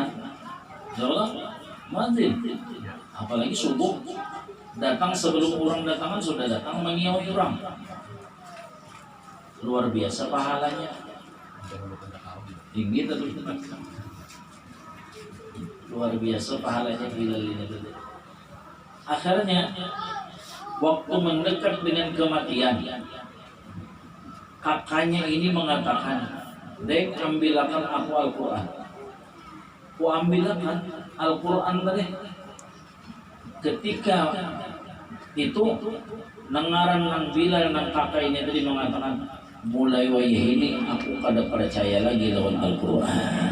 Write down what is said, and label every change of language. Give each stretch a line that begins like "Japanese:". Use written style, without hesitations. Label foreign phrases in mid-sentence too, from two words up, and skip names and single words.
Banjar: Lalu muadzin, apalagi subuh datang sebelum orang datangan sudah datang mengiau orang.
Indonesian: Luar biasa pahalanya. Tinggi tapi luar biasa pahalanya Bilal ini. Akhirnya waktu mendekat dengan kematian, kakaknya ini mengatakan, "Dek,
Banjar: ambilakan aku Al-Quran." Ku ambilakan Al-Quran tadi. Ketika itu nengaran nang Bilal nang kakak ini tadi mengatakan, mulai wayah ini aku kada percaya lagi lawan Al-Quran.